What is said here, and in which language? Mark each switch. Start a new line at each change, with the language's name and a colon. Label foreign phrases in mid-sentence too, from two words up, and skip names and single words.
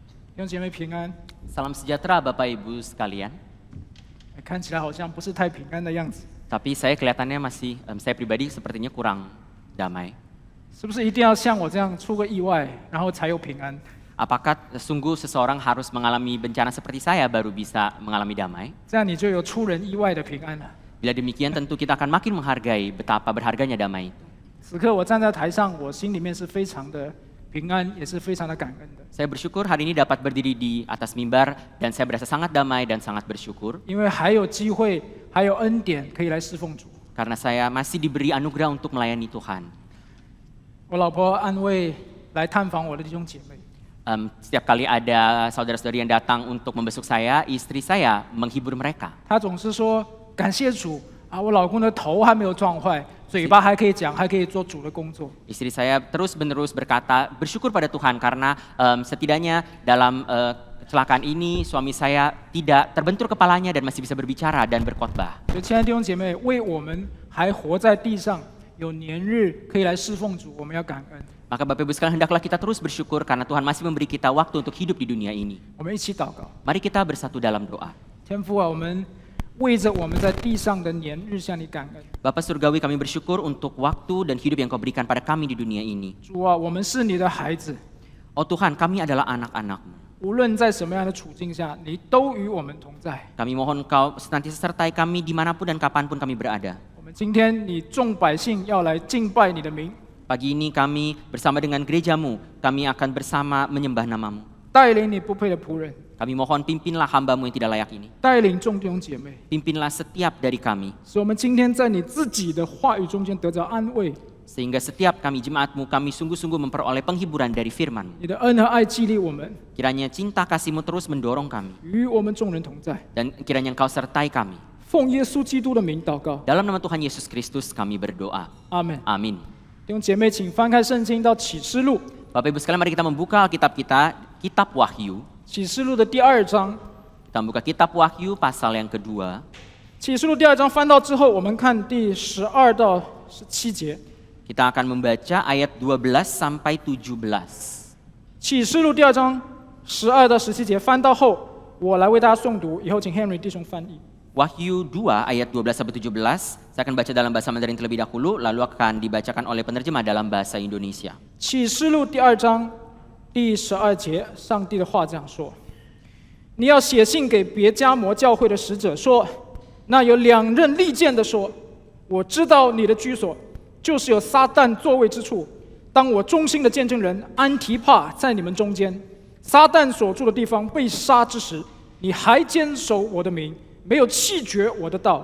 Chinese: 弟兄姐妹平安。
Indonesian: Salam sejahtera Bapak Ibu sekalian.
Chinese: 看起来好像不是太平安的样子，
Indonesian: Tapi saya kelihatannya masih, saya pribadi sepertinya kurang damai.
Chinese: 是不是一定要像我这样出个意外，然后才有平安？
Indonesian: Apakah sungguh seseorang harus mengalami bencana seperti saya baru bisa mengalami damai?
Chinese: 这样你就有出人意外的平安了。
Indonesian: Bila demikian tentu kita akan makin menghargai betapa berharganya damai itu.
Chinese: 此刻我站在台上，我心里面是非常的平安，也是非常的感恩的，
Indonesian: Saya bersyukur hari ini dapat berdiri di atas mimbar dan saya berasa sangat damai dan sangat bersyukur
Chinese: 因为还有机会，还有恩典可以来侍奉主。
Indonesian: karena saya masih diberi anugerah untuk melayani Tuhan.
Chinese: 我老婆安慰来探访我的弟兄姐妹，
Indonesian: Setiap kali ada saudara-saudari yang datang untuk membesuk saya, istri saya menghibur mereka.
Chinese: 她总是说感谢主啊，我老公的头还没有撞坏，嘴巴还可以讲，还可以做主的工作。
Indonesian: Istri saya terus-menerus berkata, bersyukur pada Tuhan karena setidaknya dalam kecelakaan ini suami saya tidak terbentur kepalanya dan masih bisa berbicara dan berkhotbah.
Chinese: 所以，亲爱的弟兄姐妹，为我们还活在地上有年日可以来侍奉主，我们要感恩。
Indonesian: Maka Bapak Ibu sekalian hendaklah kita terus bersyukur karena Tuhan masih memberi kita waktu untuk hidup di dunia ini.
Chinese: 我们一起祷告，
Indonesian: Mari kita bersatu dalam doa.
Chinese: 天父啊，我们为着我们在地上的年日向你感恩。
Indonesian: Bapa Surgawi, kami bersyukur untuk waktu dan hidup yang Kau berikan pada kami di dunia ini.
Chinese: 主啊，我们是你的孩子，
Indonesian: Oh Tuhan, kami adalah anak-anak-Mu.
Chinese: 无论在什么样的处境下，你都与我们同在。
Indonesian: Kami mohon Kau senantiasa sertai kami dimanapun dan kapanpun kami berada.
Chinese: 我们今天你众百姓要来敬拜你的名，
Indonesian: Pagi ini kami bersama dengan gereja-Mu, kami akan bersama menyembah nama-Mu.
Chinese: 带领你不配的仆人，
Indonesian: Kami mohon pimpinlah hamba-Mu yang tidak layak ini.
Chinese: 带领众弟兄姐妹，
Indonesian: Pimpinlah setiap dari kami,
Chinese: 使我们今天在你自己的话语中间得着安慰。
Indonesian: sehingga setiap kami jemaat-Mu, kami sungguh-sungguh memperoleh penghiburan dari firman-Mu.
Chinese: 你的恩和爱激励我们，
Indonesian: Kiranya cinta kasih-Mu terus mendorong kami,
Chinese: 与我们众人同在。
Indonesian: dan kiranya Engkau sertai kami.
Chinese: 奉耶稣基督的名祷告，
Indonesian: Dalam nama Tuhan Yesus Kristus kami berdoa.
Chinese: 阿门。
Indonesian: Amin.
Chinese: 弟兄姐妹，请翻开圣经到启示录，
Indonesian: Bapak Ibu sekalian, mari kita membuka Alkitab kita, Kitab Wahyu.
Chinese: 启示录的第2章。
Indonesian: Kita membuka Kitab Wahyu pasal yang kedua.
Chinese: 启示录第2章翻到之后，我们看第12到17节。
Indonesian: Kita akan membaca ayat 12 sampai 17.
Chinese: 启示录第2章12到17节翻到后，我来为大家诵读，以后请 Henry 弟兄翻译。
Indonesian: Wahyu 2 ayat 12 sampai 17. Saya akan baca dalam bahasa Mandarin terlebih dahulu, lalu akan dibacakan oleh penerjemah dalam bahasa Indonesia.
Chinese: 启示录第2章第12节，上帝的话这样说：你要写信给别迦摩教会的使者说，那有2刃利剑的说，我知道你的居所，就是有撒旦座位之处。当我忠心的见证人安提帕在你们中间，撒旦所住的地方被杀之时，你还坚守我的名，没有弃绝我的道。